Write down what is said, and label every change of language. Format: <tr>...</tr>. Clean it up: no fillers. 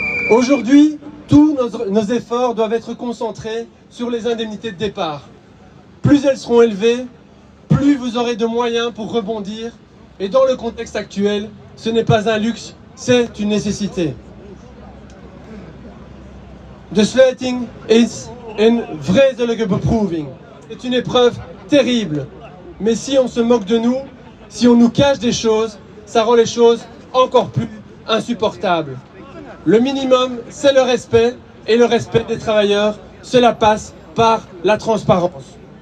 <fr>Aujourd'hui, tous nos efforts doivent être concentrés sur les indemnités de départ. Plus elles seront élevées, plus vous aurez de moyens pour rebondir. Et dans le contexte actuel, ce n'est pas un luxe, c'est une nécessité.</fr> <nl>De sluiting is een vreselijke beproeving.</nl> <fr>C'est une épreuve terrible. Mais si on se moque de nous, si on nous cache des choses, ça rend les choses encore plus insupportables. Le minimum, c'est le respect, et le respect des travailleurs, cela passe par la transparence.</fr>